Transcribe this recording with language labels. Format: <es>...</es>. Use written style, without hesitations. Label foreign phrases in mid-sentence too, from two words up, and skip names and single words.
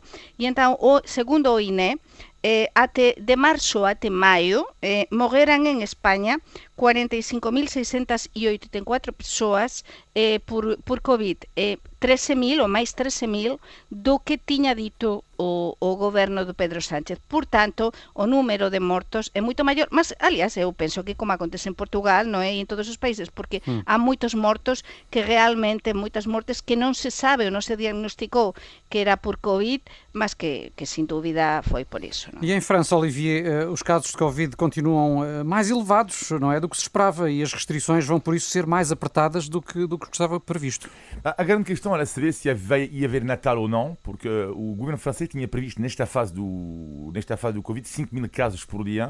<gl>E entón, segundo o INE, de marzo até maio, morreran en España 45.684 persoas por Covid, 13.000 ou máis 13.000 do que tiña dito o goberno do Pedro Sánchez. Por tanto, o número de mortos é moito maior, mas, aliás, eu penso que como acontece en Portugal, non é, e en todos os países, porque há moitos mortos que realmente, moitas mortes que non se sabe ou non se diagnosticou que era por Covid, mas que sin dúbida foi por iso.</gl> <pt>Não? E em França, Olivier, os casos de Covid continuam mais elevados, não é, do que se esperava, e as restrições vão por isso ser mais apertadas do que estava previsto. A grande questão era saber se ia haver Natal ou não, porque o governo francês tinha previsto nesta fase do Covid 5.000 casos por dia.</pt>